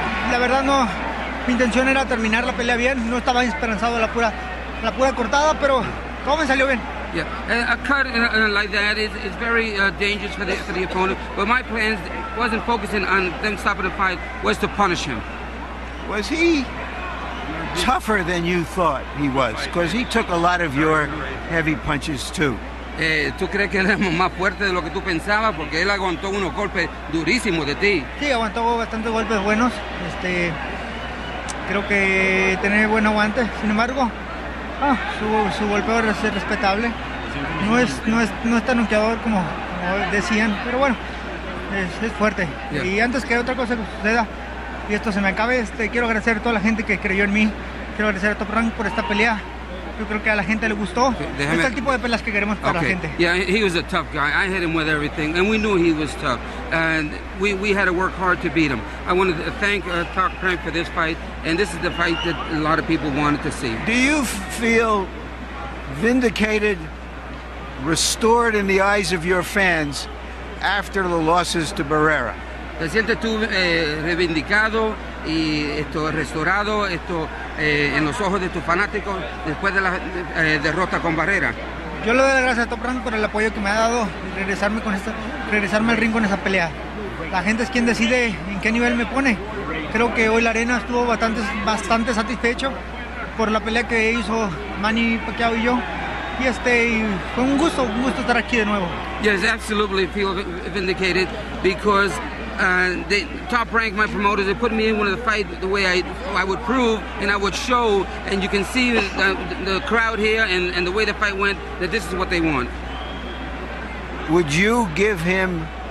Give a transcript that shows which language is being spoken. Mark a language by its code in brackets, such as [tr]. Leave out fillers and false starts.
[es] La verdad no, mi intención era terminar la pelea bien, no estaba esperanzado a la pura cortada, pero todo me salió bien. [en] Yeah, a cut like that is very dangerous for the opponent. But my plans wasn't focusing on them stopping the fight, was to punish him. Was he tougher than you thought he was? Because he took a lot of your heavy punches too. [es] ¿Tú crees que él era más fuerte de lo que tú pensabas? Porque él aguantó unos golpes durísimos de ti. Sí, aguantó bastantes golpes buenos. Creo que tiene buen aguante. Sin embargo, su golpeo es respetable. No es tan noqueador como decían, pero bueno, es fuerte. [en] Yeah. [es] Y antes que otra cosa suceda y esto se me acabe, quiero agradecer a toda la gente que creyó en mí. Quiero agradecer a Top Rank por esta pelea. Yo creo que a la gente le gustó. Este es el tipo de peleas que queremos para la gente. [en] Yeah, he was a tough guy. I hit him with everything, and we knew he was tough. And we had to work hard to beat him. I wanted to thank Top Rank for this fight, and this is the fight that a lot of people wanted to see. Do you feel vindicated, restored in the eyes of your fans after the losses to Barrera? [es] ¿Te sientes tú reivindicado y restaurado en los ojos de tus fanáticos después de la derrota con Barrera? Yo le doy las gracias a Top Rank por el apoyo que me ha dado y regresarme al ring con esa pelea. La gente es quien decide en qué nivel me pone. Creo que hoy la arena estuvo bastante satisfecho por la pelea que hizo Manny Pacquiao y yo. Y fue un gusto estar aquí de nuevo. [en] Yes, absolutely feel vindicated because the Top Rank, my promoters, they put me in one of the fight the way I would prove and I would show, and you can see the crowd here and the way the fight went, that this is what they want. Would you give him